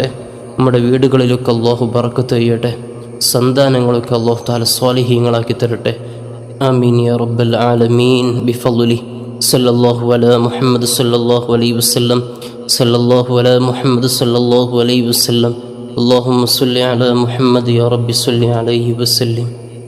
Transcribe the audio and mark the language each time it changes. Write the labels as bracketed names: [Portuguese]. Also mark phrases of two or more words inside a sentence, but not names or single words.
[Malayalam] നമ്മുടെ വീടുകളിലൊക്കെ അല്ലാഹു ബറക്കത്ത് ചെയ്യട്ടെ. സന്താനങ്ങളൊക്കെ [Arabic] الله تعالى [Malayalam] സ്വാലിഹീങ്ങളാക്കി തരട്ടെ. [Arabic] آمين يا رب العالمين بفضله. صلى الله على محمد صلى الله عليه وسلم. صلى الله على محمد صلى الله عليه وسلم. اللهم صل على محمد يا رب صل عليه وسلم.